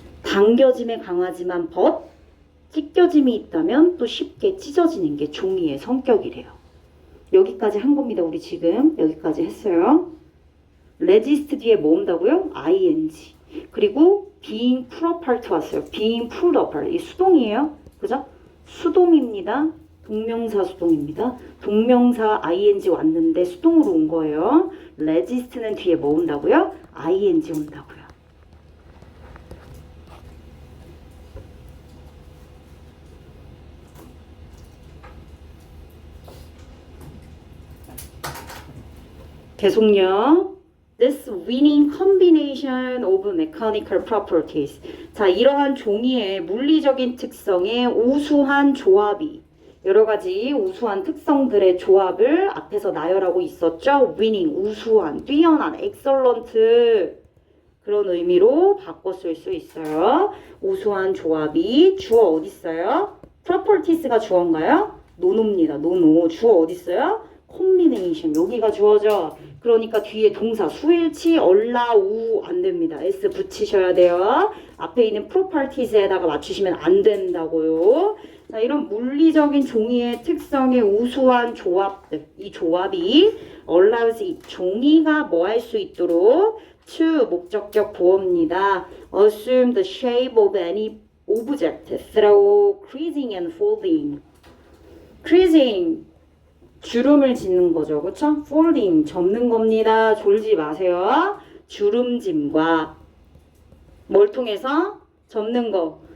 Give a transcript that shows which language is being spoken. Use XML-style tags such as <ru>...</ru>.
<ko>당겨짐에 강하지만 찢겨짐이 있다면 또 쉽게 찢어지는 게 종이의 성격이래요. 여기까지 한 겁니다. 우리 지금 여기까지 했어요. resist 뒤에 뭐 온다고요?</ko> <en>ing.</en> <ko>그리고</ko> <en>being pulled apart</en> <ko>왔어요.</ko> <en>being pulled apart.</en> <ko>이 수동이에요. 그죠? 수동입니다. 동명사 수동입니다. 동명사 ing 왔는데 수동으로 온 거예요. resist는 뒤에 뭐 온다고요? ing 온다고요. 계속요.</ko> <en>This winning combination of mechanical properties.</en> <ko>자, 이러한 종이의 물리적인 특성의 우수한 조합이 여러 가지 우수한 특성들의 조합을 앞에서 나열하고 있었죠. winning, 우수한, 뛰어난, excellent 그런 의미로 바꿔 쓸 수 있어요. 우수한 조합이 주어 어디 있어요? properties가 주어인가요? 노노입니다. 노노. 주어 어디 있어요? combination. 여기가 주어죠. 그러니까 뒤에 동사 수일치 얼라 우 안 됩니다. s 붙이셔야 돼요. 앞에 있는 properties에다가 맞추시면 안 된다고요. 자, 이런 물리적인 종이의 특성의 우수한 조합들, 이 조합이 allows 이 종이가 뭐 할 수 있도록 to 목적격 보어입니다.</ko> <en>assume the shape of any object through creasing and folding.</en> <ko>creasing 주름을 짓는 거죠. 그쵸? folding 접는 겁니다. 졸지 마세요. 주름짐과 뭘 통해서? 접는 거.</ko>